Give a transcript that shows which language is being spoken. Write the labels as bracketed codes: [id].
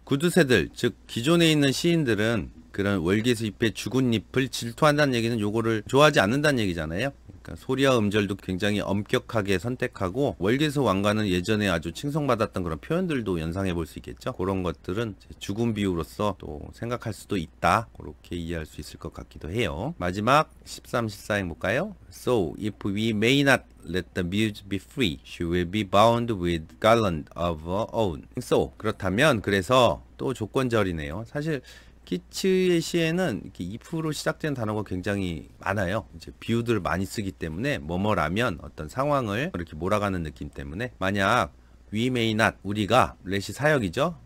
[ko] 구두쇠들 즉 기존에 있는 시인들은 그런 월계수 잎의 죽은 잎을 질투한다는 얘기는 요거를 좋아하지 않는다는 얘기잖아요. 그러니까 소리와 음절도 굉장히 엄격하게 선택하고 월계수 왕관은 예전에 아주 칭송받았던 그런 표현들도 연상해 볼 수 있겠죠. 그런 것들은 죽음 비유로서 또 생각할 수도 있다. 그렇게 이해할 수 있을 것 같기도 해요. 마지막 13, 14행 볼까요? [en] So if we may not let the muse be free, she will be bound with garland of her own. [ko] So 그렇다면 그래서 또 조건절이네요. 사실 키츠의 시에는 이렇게 if로 시작된 단어가 굉장히 많아요. 이제 비유들을 많이 쓰기 때문에 뭐뭐라면 어떤 상황을 이렇게 몰아가는 느낌 때문에 만약 [en] we may not [ko] 우리가 let이 사역이죠.